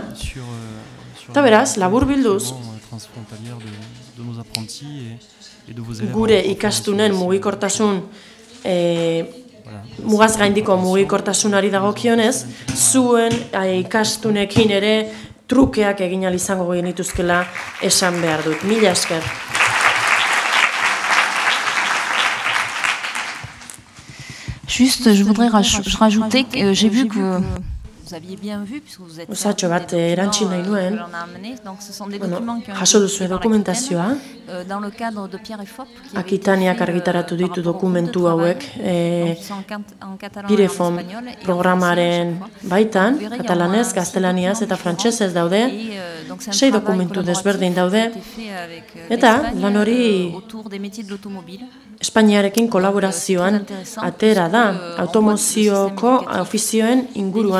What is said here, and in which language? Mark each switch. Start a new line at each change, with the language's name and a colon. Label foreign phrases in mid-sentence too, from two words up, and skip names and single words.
Basque: Eta beraz, labur bilduz, gure ikastunen mugikortasun, mugaz gaindiko mugikortasunari dagokionez, zuen ikastunekin ere trukeak egin ahal izango genituzkela esan behar dut. Mila esker.
French: Juste, je voudrais rajouter que j'ai vu que
Basque: Osatxo bat erantxin nahi nuen, jaso duzu dokumentazioa, Akitaniak argitaratu ditu dokumentu hauek Pirefom programaren baitan, katalanez, gaztelaniaz eta frantsesez daude, 6 dokumentu desberdin daude, eta lan hori Espainiarekin kolaborazioan atera da, automozioko ofizioen inguruan.